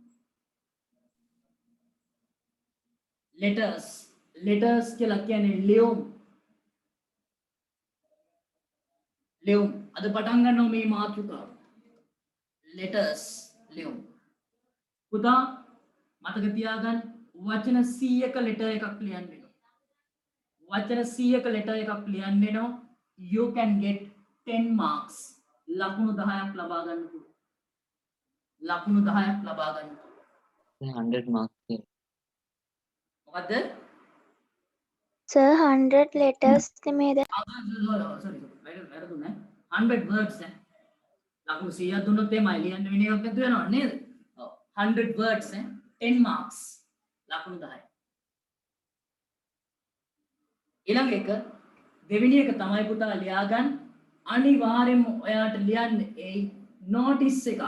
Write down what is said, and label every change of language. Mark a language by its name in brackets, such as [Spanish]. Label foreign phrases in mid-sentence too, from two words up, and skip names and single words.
[Sinhala] letters කියලා කියන්නේ ලියුම් අද පටන් ගන්නවා මේ මාතෘකාව letters ලියුම් පුතා මතක තියාගන්න වචන 100ක letter එකක් ලියන්න වෙනවා වචන 100ක letter එකක් ලියන්න වෙනවා [English] you can get 10 marks [Sinhala] ලකුණු 10ක් ලබා ගන්න පුළුවන් ලකුණු 10ක් ලබා ගන්න පුළුවන් [English] 100 marks [Sinhala] මොකද්ද [English] Sir, 100 letters made. sorry 100 words [Sinhala] ලකුණු 100ක් දුන්නොත් එමය ලියන්න වෙන එකක් නැතු වෙනව නේද? ඔව් [English] 100 words 10 marks [Sinhala] ලකුණු 10යි. ඊළඟ එක දෙවෙනි එක තමයි පුතා ලියාගන්න අනිවාර්යයෙන්ම ඔයාට ලියන්න ඒ notice එක.